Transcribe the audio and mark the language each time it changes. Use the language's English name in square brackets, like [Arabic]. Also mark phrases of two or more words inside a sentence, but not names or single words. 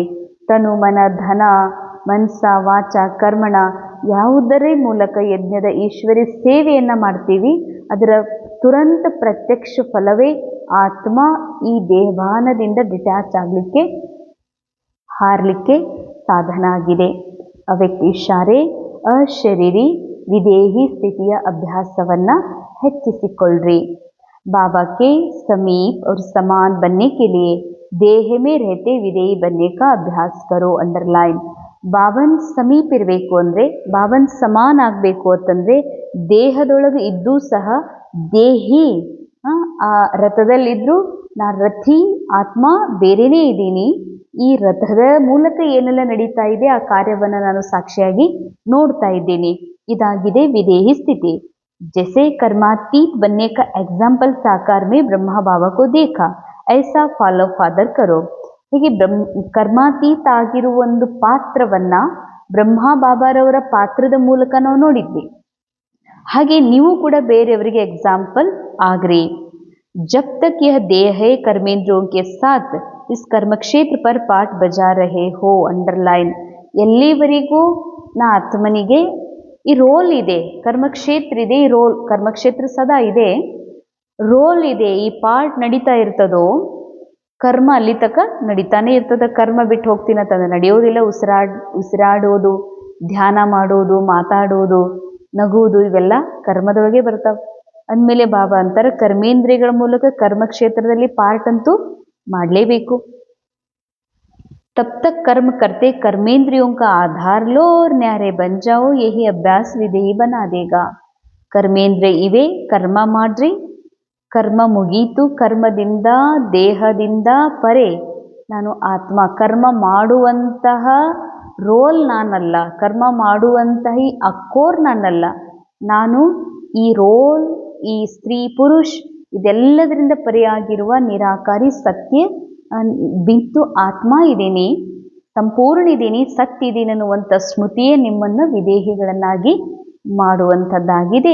[Kannada] ತನು, ಮನ, ಧನ, ಮನಸ, ವಾಚ, ಕರ್ಮಣ ಯಾವುದರ ಮೂಲಕ ಯಜ್ಞದ ಈಶ್ವರಿ ಸೇವೆಯನ್ನು ಮಾಡ್ತೀವಿ, ಅದರ ತುರಂತ ಪ್ರತ್ಯಕ್ಷ ಫಲವೇ ಆತ್ಮ ಈ ದೇಹಭಾನದಿಂದ ಡಿಟ್ಯಾಚ್ ಆಗಲಿಕ್ಕೆ, ಹಾರಲಿಕ್ಕೆ ಸಾಧನ ಆಗಿದೆ. ಅವ್ಯಕ್ತ ಇಶಾರೆ, ಅಶರೀರಿ ವಿದೇಹಿ ಸ್ಥಿತಿಯ ಅಭ್ಯಾಸವನ್ನು ಹೆಚ್ಚಿಸಿಕೊಳ್ಳ್ರಿ. [Hindi] बाबा के समीप और समान बनने के लिए देह में रहते विदेही बनने का अभ्यास करो. अंडरलाइन. [Kannada] ಬಾಬನ್ ಸಮೀಪ ಇರಬೇಕು ಅಂದರೆ, ಬಾಬನ್ ಸಮಾನ ಆಗಬೇಕು ಅಂತಂದರೆ ದೇಹದೊಳಗೆ ಇದ್ದೂ ಸಹ ದೇಹಿ. ಆ ರಥದಲ್ಲಿದ್ದರೂ ನಾ ರಥಿ ಆತ್ಮ ಬೇರೆಯೇ ಇದ್ದೀನಿ. ಈ ರಥದ ಮೂಲಕ ಏನೆಲ್ಲ ನಡೀತಾ ಇದೆ ಆ ಕಾರ್ಯವನ್ನು ನಾನು ಸಾಕ್ಷಿಯಾಗಿ ನೋಡ್ತಾ ಇದ್ದೀನಿ. ಇದಾಗಿದೆ ವಿದೇಹಿ ಸ್ಥಿತಿ. [Hindi] जैसे कर्मातीत बनने का एग्जाम्पल साकार में ब्रह्मा बाबा को देखा, ऐसा [English] follow father [Hindi] करो. [Kannada] ಹೀಗೆ ಕರ್ಮಾತೀತ ಆಗಿರುವ ಒಂದು ಪಾತ್ರವನ್ನು ಬ್ರಹ್ಮ ಬಾಬಾರವರ ಪಾತ್ರದ ಮೂಲಕ ನಾವು ನೋಡಿದ್ವಿ. ಹಾಗೆ ನೀವು ಕೂಡ ಬೇರೆಯವರಿಗೆ ಎಕ್ಸಾಂಪಲ್ ಆಗ್ರಿ. [Hindi] जब तक यह देह है कर्मेंद्रियों के साथ इस कर्म क्षेत्र पर पाठ बजा रहे हो. अंडरलाइन. [Kannada] ಎಲ್ಲಿವರೆಗೂ ನಾ ಆತ್ಮನಿಗೆ ಈ ರೋಲ್ ಇದೆ, ಕರ್ಮಕ್ಷೇತ್ರ ಇದೆ, ಈ ರೋಲ್ ಕರ್ಮಕ್ಷೇತ್ರ ಸದಾ ಇದೆ, ರೋಲ್ ಇದೆ, ಈ ಪಾರ್ಟ್ ನಡೀತಾ ಇರ್ತದೋ ಕರ್ಮ ಅಲ್ಲಿ ತನಕ ನಡೀತಾನೆ ಇರ್ತದ. ಕರ್ಮ ಬಿಟ್ಟು ಹೋಗ್ತೀನಿ ಅಂತಂದ್ರೆ ನಡೆಯೋದಿಲ್ಲ. ಉಸಿರಾಡೋದು, ಧ್ಯಾನ ಮಾಡೋದು, ಮಾತಾಡೋದು, ನಗುವುದು ಇವೆಲ್ಲ ಕರ್ಮದೊಳಗೆ ಬರ್ತಾವೆ. ಅಂದಮೇಲೆ ಬಾಬಾ ಅಂತಾರೆ ಕರ್ಮೇಂದ್ರಿಯಗಳ ಮೂಲಕ ಕರ್ಮಕ್ಷೇತ್ರದಲ್ಲಿ ಪಾರ್ಟ್ ಅಂತೂ ಮಾಡಲೇಬೇಕು. [Hindi] तब तक कर्म करते कर्मेंद्रियों का आधार लो और न्यारे बन जाओ, यही अभ्यास विधेयी बना देगा. [Kannada] ಕರ್ಮೇಂದ್ರಿಯ ಇವೆ, ಕರ್ಮ ಮಾಡ್ರಿ, ಕರ್ಮ ಮುಗೀತು, ಕರ್ಮದಿಂದ ದೇಹದಿಂದ ಪರೆ ನಾನು ಆತ್ಮ. ಕರ್ಮ ಮಾಡುವಂತಹ ರೋಲ್ ನಾನಲ್ಲ, ಕರ್ಮ ಮಾಡುವಂತಹ ಈ ಅಕ್ಕೋರ್ ನಾನಲ್ಲ. ನಾನು ಈ ರೋಲ್, ಈ ಸ್ತ್ರೀ ಪುರುಷ್ ಇದೆಲ್ಲದರಿಂದ ಪರೆಯಾಗಿರುವ ನಿರಾಕಾರಿ ಸತ್ಯ ಬಿಂತು ಆತ್ಮ ಇದ್ದೀನಿ, ಸಂಪೂರ್ಣ ಇದ್ದೀನಿ, ಸತ್ಯ ಇದ್ದೀನಿ ಅನ್ನುವಂಥ ಸ್ಮೃತಿಯೇ ನಿಮ್ಮನ್ನು ವಿದೇಹಿಗಳನ್ನಾಗಿ ಮಾಡುವಂಥದ್ದಾಗಿದೆ.